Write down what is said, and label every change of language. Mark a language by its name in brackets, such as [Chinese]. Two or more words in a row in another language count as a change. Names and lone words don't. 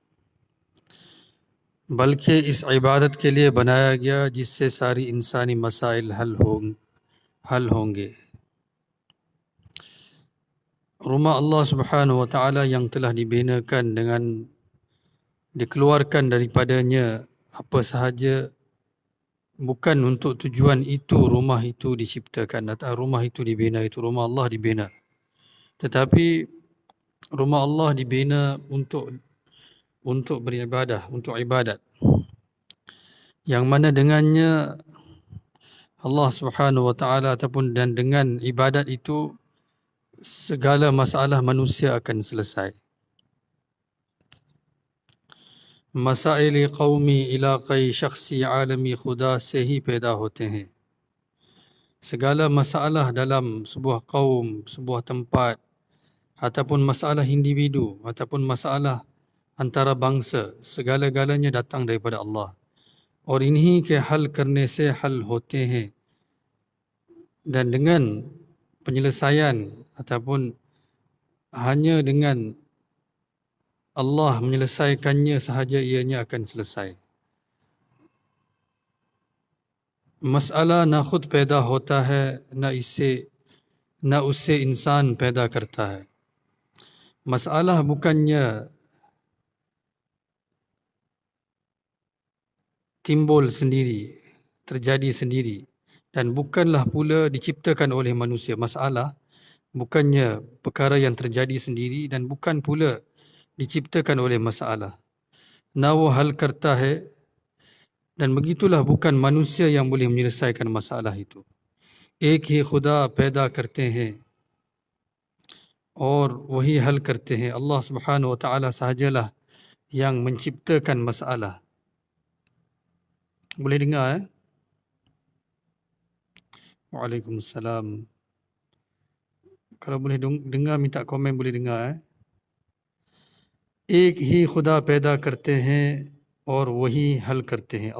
[Urdu] بلکہ اس عبادت کے لیے بنایا گیا جس سے ساری انسانی مسائل حل ہوں گے. [Malay] Rumah [Arabic] الله سبحانه وتعالى [Malay] yang telah dibinakan dengan dikeluarkan daripadanya apa sahaja, bukan untuk tujuan itu rumah itu diciptakan atau rumah itu dibina, itu rumah Allah dibina. Tetapi rumah Allah dibina untuk beribadah, untuk ibadat. Yang mana dengannya [Arabic] الله سبحانه وتعالى [Malay] ataupun dan dengan ibadat itu segala masalah manusia akan selesai. [Urdu] مسائل قومی علاقائی شخصی عالمی خدا سے ہی پیدا ہوتے ہیں. [Malay] Segala masalah dalam sebuah kaum, sebuah tempat, ataupun masalah individu, ataupun masalah antara bangsa, segala-galanya datang daripada Allah. [Urdu] اور انہی کے حل کرنے سے حل ہوتے ہیں. [Malay] Dan dengan penyelesaian ataupun hanya dengan Allah menyelesaikannya sahaja ianya akan selesai. [Urdu] مسئلہ نہ خود پیدا ہوتا ہے نہ اس سے انسان پیدا کرتا ہے. [Malay] Masalah bukannya timbul sendiri, terjadi sendiri, dan bukanlah pula diciptakan oleh manusia. Masalah bukannya perkara yang terjadi sendiri dan bukan pula diciptakan oleh masalah. [Urdu] نہ وہ حل کرتا ہے, [Malay] dan begitulah bukan manusia yang boleh menyelesaikan masalah itu. [Urdu] ایک ہی خدا پیدا کرتے ہیں اور وہی حل کرتے ہیں. [Arabic] الله سبحانه وتعالى [Malay] sahajalah yang menciptakan masalah. Boleh dengar? Waalaikumsalam. Kalau boleh dengar, minta komen boleh dengar. [Urdu] ایک ہی خدا پیدا کرتے ہیں اور وہی حل کرتے ہیں.